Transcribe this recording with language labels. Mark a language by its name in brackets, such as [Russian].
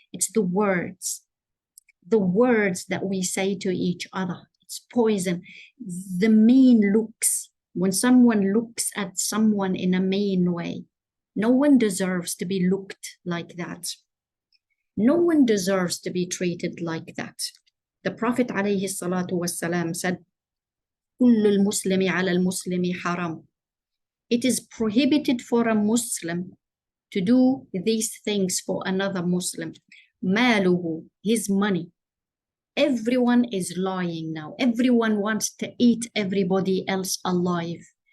[English] It's the words that we say to each other. It's poison. The mean looks. When someone looks at someone in a mean way, no one deserves to be looked like that. No one deserves to be treated like that. The Prophet ﷺ said, [Arabic] كل المسلم على المسلم حرام. [English] It is prohibited for a Muslim to do these things for another Muslim. ماله, his money. Everyone is lying now. Everyone wants to eat everybody else alive.